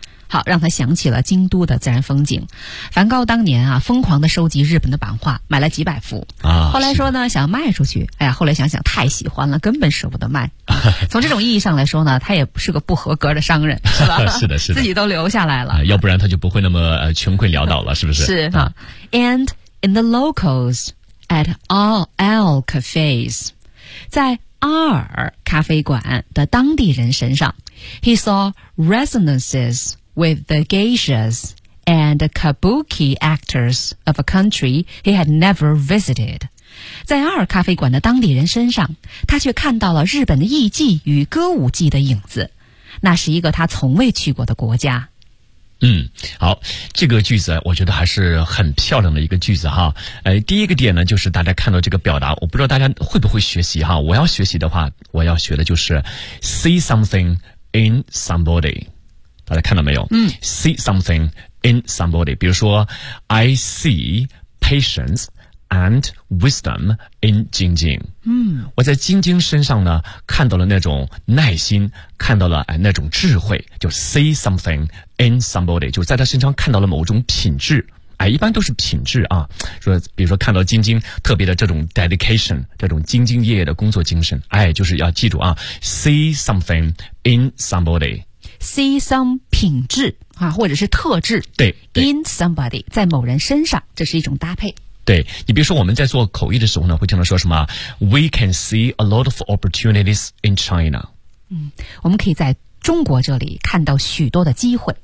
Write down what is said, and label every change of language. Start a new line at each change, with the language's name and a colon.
Chinese: 好，让他想起了京都的自然风景。梵高当年啊，疯狂地收集日本的版画，买了几百幅啊。后来说呢，想卖出去，哎呀，后来想想太喜欢了，根本舍不得卖。从这种意义上来说呢，他也是个不合格的商人，是吧？是的，是的，自己都留下来了，要不然他就不会那么穷困潦倒了，是不是？是啊。
English: And in the locals at all cafes，
Chinese: 在阿尔咖啡馆的当地人身上
English: ，he saw resonancesWith the geishas and kabuki actors of a country he had never visited.
Chinese: 在阿尔咖啡馆的当地人身上，他却看到了日本的艺妓与歌舞伎的影子。那是一个他从未去过的国家。嗯，好，这个句子我觉得还是很漂亮的一个句子哈。第一个点呢，就是大家看到这个表达，我不知道大家会不会学习哈。我要学习的话，我要学的就是
English: see something in somebody。
Chinese: 大家看到没有？嗯
English: ，see something in somebody，
Chinese: 比如说
English: ，I see patience and wisdom in 晶晶。
Chinese: 嗯，我在晶晶身上呢，看到了那种耐心，看到了那种智慧，就
English: see something in somebody，
Chinese: 就在他身上看到了某种品质。哎，一般都是品质啊，说比如说看到晶晶特别的这种 dedication， 这种兢兢业业的工作精神。哎，就是要记住啊 ，
English: see something in somebody。
Chinese: See some 品质啊，或者是特质。对，
English: in somebody
Chinese: 在某人身上，这是一种搭配。对，你比如说我们在做口译的时候呢，会经常说什么 ？
English: We can see a lot of opportunities in China。
Chinese: 嗯，我们可以在中国这里看到许多的机会。